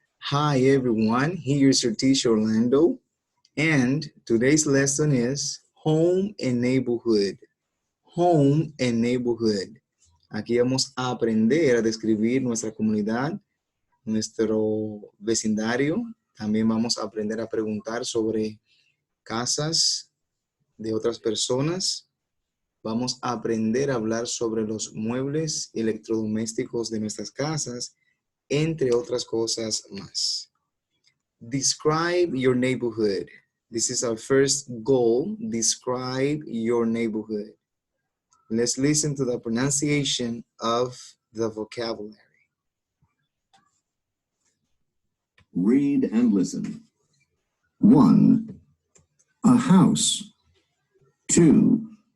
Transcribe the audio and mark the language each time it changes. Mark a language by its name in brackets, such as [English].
[English] Hi everyone, here's your teacher Orlando, and today's lesson is Home and Neighborhood. Home and Neighborhood. [Spanish] Aquí vamos a aprender a describir nuestra comunidad, nuestro vecindario. También vamos a aprender a preguntar sobre casas de otras personas. Vamos a aprender a hablar sobre los muebles electrodomésticos de nuestras casas, entre otras cosas más. [English] Describe your neighborhood. This is our first goal. Describe your neighborhood. Let's listen to the pronunciation of the vocabulary. Read and listen. 1. A house. 2.